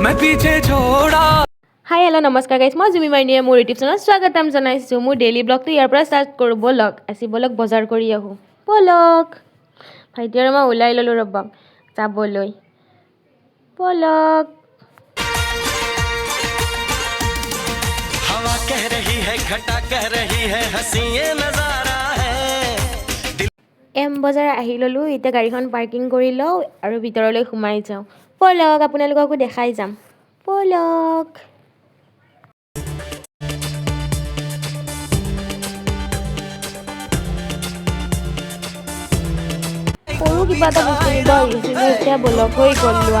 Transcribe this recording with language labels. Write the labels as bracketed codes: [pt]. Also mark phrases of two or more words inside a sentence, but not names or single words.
[hi] पीछे छोड़ा। [as] হাই হেল্লো নমস্কাৰ গাইজ, মই জুমী माइनिয়ে মোৰ ইউটিউব চেনেলত স্বাগতম জনাইছোঁ। মোৰ ডেইলি ব্লগটো ইয়াৰ পৰা ষ্টাৰ্ট কৰোঁ। বলক আজি বলক বজাৰ কৰি আহোঁ। বলক ভাইটি আৰু মই ওলাই ল'লোঁ ৰ'বা যাবলৈ। বলক [hi] हवा कह रही है, घटा कह रही है, हंसी ये नजारा है। [as] এম বজাৰ আহি ল'লোঁ। এতিয়া গাড়ীখন পাৰ্কিং কৰি লওঁ আৰু ভিতৰলৈ সোমাই যাওঁ। বলক আপোনালোককো দেখাই যাম। বলক সৰু কিবা এটা বস্তু নিব আহিছিলোঁ, এতিয়া বলক হৈ গ'ল লোৱা।